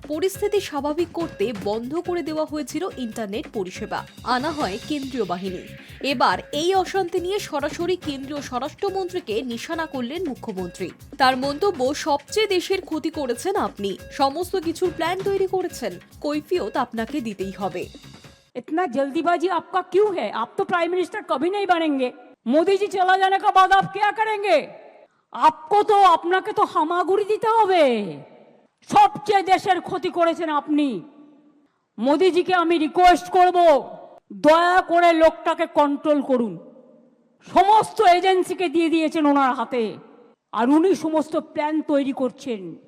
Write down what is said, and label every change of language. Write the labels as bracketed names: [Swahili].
[Bangla] পরিস্থিতি স্বাভাবিক করতে বন্ধ করে দেওয়া হয়েছিল ইন্টারনেট পরিষেবা, আনা হয় কেন্দ্রীয় বাহিনী। এবার এই অশান্তি নিয়ে সরাসরি কেন্দ্রীয় স্বরাষ্ট্রমন্ত্রীকে নিশানা করলেন মুখ্যমন্ত্রী। তার মন্তব্য, সবচেয়ে দেশের ক্ষতি করেছেন আপনি, সমস্ত কিছুর প্ল্যান তৈরি করেছেন, কৈফিয়ত আপনাকে দিতেই হবে। [Hindi] इतना जल्दीबाजी आपका क्यों है? आप तो प्राइम मिनिस्टर कभी नहीं बनेंगे। मोदी जी चला जाने के बाद आप क्या करेंगे? आपको तो [Bangla] আপনাকে তো হামাগুড়ি দিতে হবে। সবচেয়ে দেশের ক্ষতি করেছেন আপনি। মোদিজিকে আমি রিকোয়েস্ট করব, দয়া করে লোকটাকে কন্ট্রোল করুন। সমস্ত এজেন্সিকে দিয়ে দিয়েছেন ওনার হাতে, আর উনি সমস্ত প্ল্যান তৈরি করছেন।